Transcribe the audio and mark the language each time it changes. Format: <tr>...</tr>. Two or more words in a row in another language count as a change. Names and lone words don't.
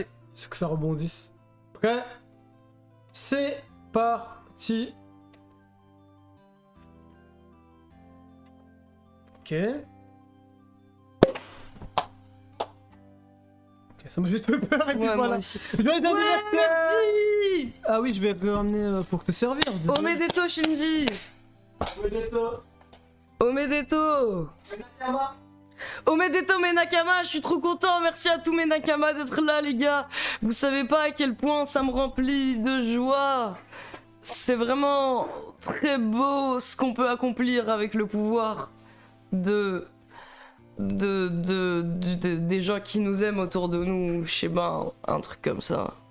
<fr>C'est que ça rebondisse. Prêt? C'est parti. Ok. Ok, ça m'a juste fait peur et puis Ouais, voilà. moi aussi. Joyeux anniversaire! Merci! Ah oui, je vais ramener pour te servir. désolé. Omedeto Shinji! Omedeto. Omedeto! Menakama. Omedeto mes Nakama, je suis trop content, merci à tous mes Nakama d'être là les gars. Vous savez pas à quel point ça me remplit de joie. C'est vraiment très beau ce qu'on peut accomplir avec le pouvoir des gens qui nous aiment autour de nous, je sais pas, un truc comme ça.</fr>